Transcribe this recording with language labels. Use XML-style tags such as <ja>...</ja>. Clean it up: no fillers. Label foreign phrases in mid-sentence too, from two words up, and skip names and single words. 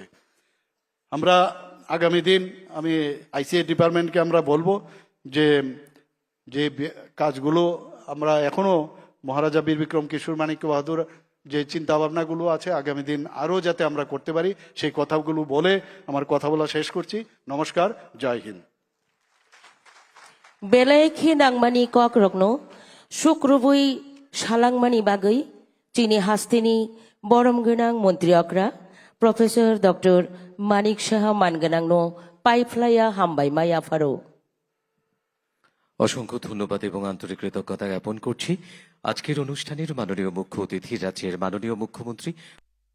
<bn>আমরা আগামী দিন আমি আইসিএ ডিপার্টমেন্টকে আমরা বলবো যে যে কাজগুলো আমরা এখনো মহারাজা বীর বিক্রম কিশোর মানিক্য বাহাদুর যে চিন্তা ভাবনাগুলো আছে আগামী দিন আরো যাতে আমরা করতে পারি, সেই কথাগুলো বলে আমার কথা বলা শেষ করছি। নমস্কার, জয় হিন্দ।</bn> <trp>बेलायखि नांमानि कक रग्नो सुक्रुबुई सालांमानि बागै चीनी हास्तिनि बरम गोनां मन्त्रि अग्रा प्रफेसर डॉक्टर मानिक साहा मानगोनांनो पाइफ्लाया हामबाय माया फारो।</trp> <bn>অসংখ্য ধন্যবাদ এবং আন্তরিক কৃতজ্ঞতা জ্ঞাপন করছি। আজকের অনুষ্ঠানের মাননীয় মুখ্য অতিথি রাজ্যের মাননীয় মুখ্যমন্ত্রী</bn>